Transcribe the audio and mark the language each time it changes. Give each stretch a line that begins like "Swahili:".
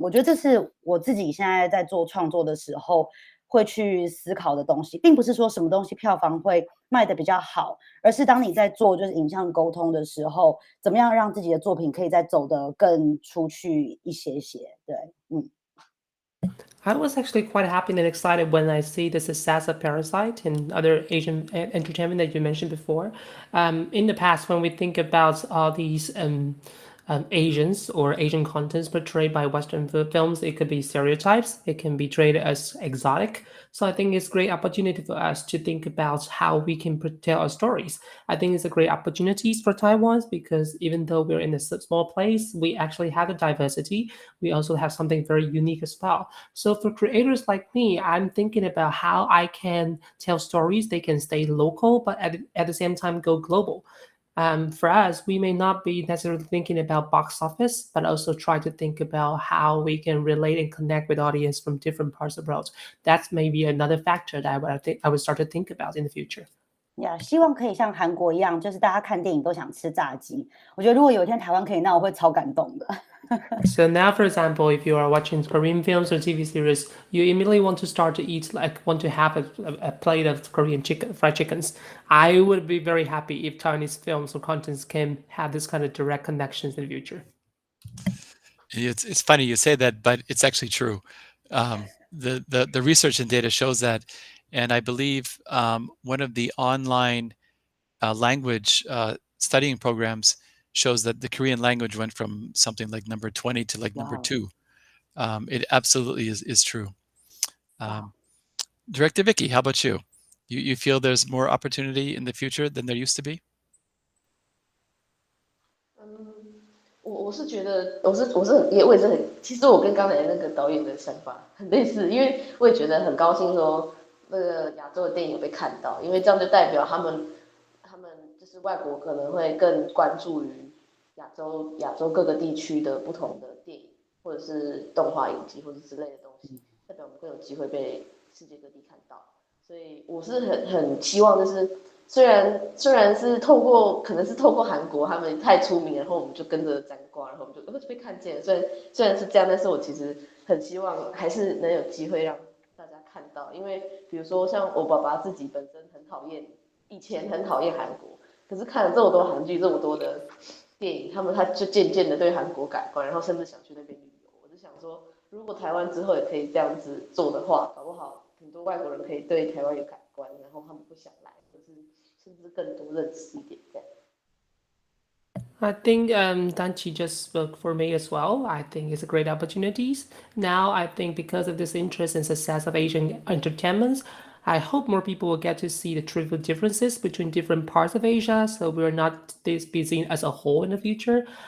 Chinese: 我觉得这是我自己现在在做创作的时候会去思考的东西，并不是说什么东西票房会卖得比较好，而是当你在做就是影像沟通的时候，怎么样让自己的作品可以再走得更出去一些。对，
English: I was actually quite happy and excited when I see the success of Parasite and other Asian entertainment that you mentioned before. In the past, when we think about all these Asians or Asian contents portrayed by Western films. It could be stereotypes. It can be treated as exotic. So I think it's a great opportunity for us to think about how we can tell our stories. I think it's a great opportunity for Taiwan because even though we're in a small place, we actually have a diversity. We also have something very unique as well. So for creators like me, I'm thinking about how I can tell stories. They can stay local, but at the same time go global. For us, we may not be necessarily thinking about box office, but also try to think about how we can relate and connect with audience from different parts of the world. That's maybe another factor that I would start to think about in the future.
Chinese: 希望可以像韩国一样，就是大家看电影都想吃炸鸡。我觉得如果有一天台湾可以，那我会超感动的。
English: So now, for example, if you are watching Korean films or TV series, you immediately want to start to eat, want to have a plate of Korean fried chickens. I would be very happy if Taiwanese films or contents can have this kind of direct connections in the future. It's funny you say that, but it's actually true. The research and data shows that, and I believe one of the online language studying programs shows that the Korean language went from something like number 20 to like number 2. It absolutely is true. Director Vicky, how about you? You feel there's more opportunity in the future than there used to be?
Chinese: 我是觉得，我也是很，其实我跟刚才那个导演的想法很类似，因为我也觉得很高兴说那个亚洲的电影有被看到，因为这样就代表他们就是外国可能会更关注于亚洲各个地区的不同的电影，或者是动画影集或者之类的东西，代表我们更有机会被世界各地看到。所以我是很希望，就是虽然是可能是透过韩国他们太出名，然后我们就跟着沾光，然后我们就被看见了。虽然是这样，但是我其实很希望还是能有机会让大家看到，因为比如说像我爸爸自己本身以前很讨厌韩国，可是看了这么多韩剧，这么多的电影，他就渐渐的对韩国改观，然后甚至想去那边旅游。我就想说，如果台湾之后也可以这样子做的话，搞不好很多外国人可以对台湾有改观，然后他们不想来，或是甚至更多认识一点这样。
English: I think Danchi just spoke for me as well. I think it's a great opportunities. Now, I think because of this interest and success of Asian entertainments, I hope more people will get to see the trivial differences between different parts of Asia, so we're not this be seen as a whole in the future.